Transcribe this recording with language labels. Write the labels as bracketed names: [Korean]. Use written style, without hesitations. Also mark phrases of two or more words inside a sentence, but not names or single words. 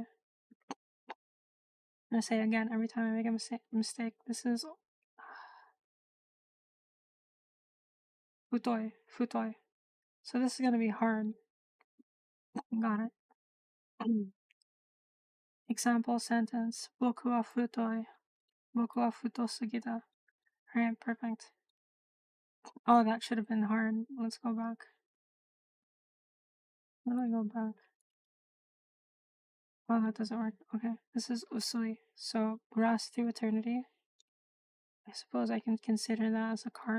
[English] I'm gonna say again every time I make a mistake. This is futoi. Futoi. So this is gonna be hard. Got it. Example sentence. [Japanese] 僕は太い。僕は太すぎた. [English] Alright, perfect. Oh, that should have been hard. Let's go back. How do I go back? Oh, that doesn't work. Okay, this is usui. So, grass through eternity. I suppose I can consider that as a card.